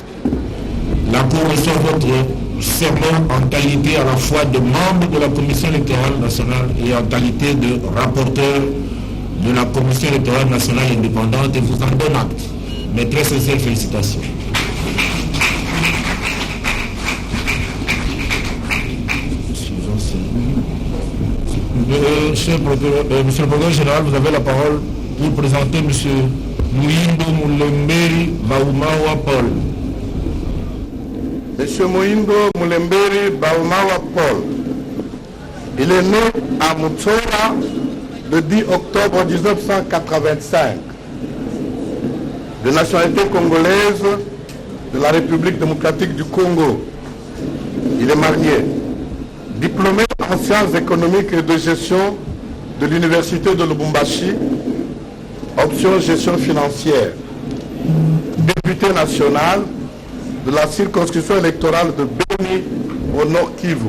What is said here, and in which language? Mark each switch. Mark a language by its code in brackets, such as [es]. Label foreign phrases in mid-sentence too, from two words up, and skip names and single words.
[fr] La Cour reçoit votre serment en qualité à la fois de membre de la Commission électorale nationale et en qualité de rapporteur de la Commission électorale nationale indépendante et vous en donne acte. Mes très sincères félicitations. Monsieur le procureur général, vous avez la parole pour présenter M. Muindo Mulemberi Baumawa Paul. Monsieur Muindo Mulemberi Baumawa Paul, il est né à Mutsola le 10 octobre 1985, de nationalité congolaise de la République démocratique du Congo. Il est marié, diplômé en sciences économiques et de gestion de l'Université de Lubumbashi, option gestion financière, député national de la circonscription électorale de Beni au Nord Kivu.